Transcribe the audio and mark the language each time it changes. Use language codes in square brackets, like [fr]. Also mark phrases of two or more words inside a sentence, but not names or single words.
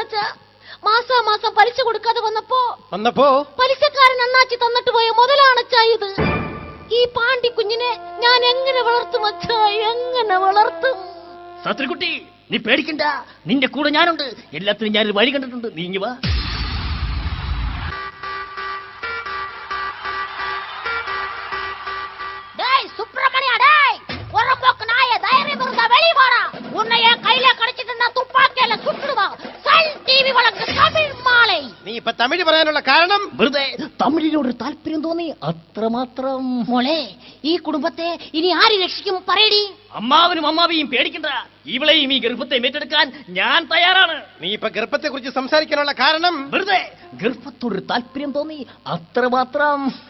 [ml] മാസാമാസം പലിശ കൊടുക്കാതെ വന്നപ്പോ പലിശക്കാരൻ അണ്ണാച്ചി തന്നിട്ട് പോയ മുതലാണച്ചാ ഇത്. ഈ പാണ്ടി കുഞ്ഞിനെ ഞാൻ എങ്ങനെ വളർത്തും അച്ഛാ, എങ്ങനെ വളർത്തും? സാത്രിക്കുട്ടി, നീ പേടിക്കണ്ട, നിന്റെ കൂടെ ഞാനുണ്ട്. എല്ലാത്തിനും ഞാനൊരു വഴി കണ്ടിട്ടുണ്ട്. നീ ഇങ്ങ് വാ. [ta] சுப்பிரமணியா, உரம்போக்கு நாய, தைரியம் இருந்தா வெளியே வாடா. உன்னை என் கையில கடிச்சிட்டு நான் துப்பாக்கியால சுட்டுடுவான். சன் டிவி வழக்கு தமிழ் மாலை. [ml] നീ ഇപ്പൊ തമിഴ് പറയാനുള്ള കാരണം? വെറുതെ തമിഴിനോട് താല്പര്യം തോന്നി, അത്രമാത്രം. മോളെ, ഈ കുടുംബത്തെ ഇനി ആര് രക്ഷിക്കും പറയടി. അമ്മാവനും അമ്മാവിയും പേടിക്കണ്ട, ഇവളെയും ഈ ഗർഭത്തെ ഏറ്റെടുക്കാൻ ഞാൻ തയ്യാറാണ്. നീ ഇപ്പൊ ഗർഭത്തെ കുറിച്ച് സംസാരിക്കാനുള്ള കാരണം? വെറുതെ ഗർഭത്തോട് താല്പര്യം തോന്നി, അത്രമാത്രം.